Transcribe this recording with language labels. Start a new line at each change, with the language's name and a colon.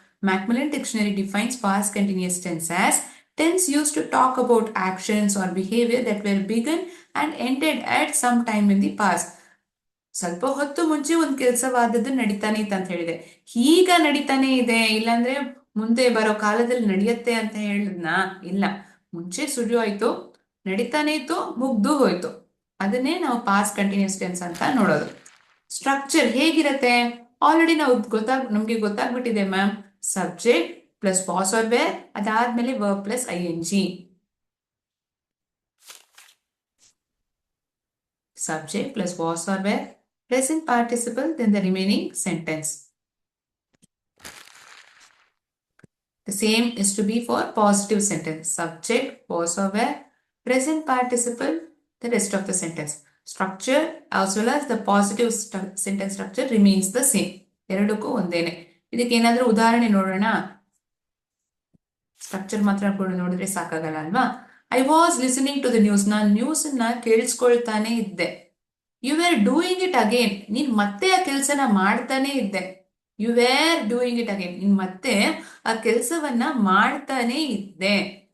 English: Macmillan Dictionary defines past continuous tense as tense used to talk about actions or behavior that were begun and ended at some time in the past.
Kannada: ಸ್ವಲ್ಪ ಹೊತ್ತು ಮುಂಚೆ ಒಂದು ಕೆಲಸವಾದದ್ದು ನಡೀತಾನೆ ಇತ್ತು ಅಂತ ಹೇಳಿದೆ. ಈಗ ನಡೀತಾನೆ ಇದೆ, ಇಲ್ಲಾಂದ್ರೆ ಮುಂದೆ ಬರೋ ಕಾಲದಲ್ಲಿ ನಡೆಯುತ್ತೆ ಅಂತ ಹೇಳಿದ್ನಾ? ಇಲ್ಲ, ಮುಂಚೆ ಶುರು ಆಯ್ತು, ನಡೀತಾನೆ ಇತ್ತು, ಮುಗ್ದು ಹೋಯ್ತು. ಅದನ್ನೇ ನಾವು ಪಾಸ್ಟ್ ಕಂಟಿನ್ಯೂಸ್ ಟೆನ್ಸ್ ಅಂತ ನೋಡೋದು. ಸ್ಟ್ರಕ್ಚರ್ ಹೇಗಿರತ್ತೆ? ಆಲ್ರೆಡಿ ನಮ್ಗೆ ಗೊತ್ತಾಗ್ಬಿಟ್ಟಿದೆ ma'am.
English: subject plus was or were,
Kannada: ಅದಾದ್ಮೇಲೆ verb plus ING.
English: Subject plus was or were, present participle, then the remaining sentence. The same is to be for positive sentence. Subject, was or were, present participle, the rest of the sentence. Structure as well as the positive sentence structure remains the same.
Kannada: ಎರಡಕ್ಕೂ ಒಂದೇನೆ. ಇದಕ್ಕೆ ಏನಾದ್ರೂ ಉದಾಹರಣೆ ನೋಡೋಣ. Structure ಮಾತ್ರ ನೋಡಿದ್ರೆ ಸಾಕಾಗಲ್ಲ ಅಲ್ವಾ?
English: I was listening to the news.
Kannada: ನಾನು ನ್ಯೂಸ್ ನ ಕೇಳಿಸ್ಕೊಳ್ತಾನೆ ಇದ್ದೆ.
English: You were doing it again.
Kannada: ನೀನ್ ಮತ್ತೆ ಆ ಕೆಲಸನ ಮಾಡ್ತಾನೆ ಇದ್ದೆ.
English: You were doing it again.
Kannada: ನೀನ್ ಮತ್ತೆ ಆ ಕೆಲಸವನ್ನ ಮಾಡ್ತಾನೆ ಇದ್ದೆ.